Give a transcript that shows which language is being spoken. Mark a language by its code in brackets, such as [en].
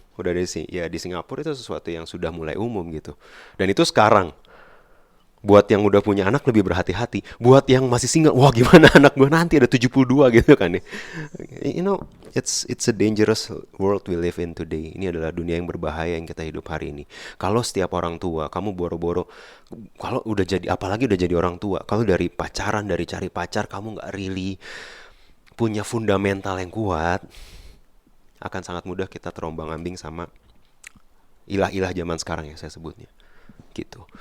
[id] Udah di Singapura itu sesuatu yang sudah mulai umum gitu. Dan itu sekarang. Buat yang udah punya anak lebih berhati-hati. Buat yang masih single, wah gimana anak gue nanti ada 72 gitu kan ya. [en] You know, it's a dangerous world we live in today. [id] Ini adalah dunia yang berbahaya yang kita hidup hari ini. Kalau setiap orang tua, kamu boro-boro, kalau udah jadi, apalagi udah jadi orang tua, kalau dari pacaran, dari cari pacar, kamu gak really punya fundamental yang kuat, akan sangat mudah kita terombang-ambing sama ilah-ilah zaman sekarang ya saya sebutnya. Gitu.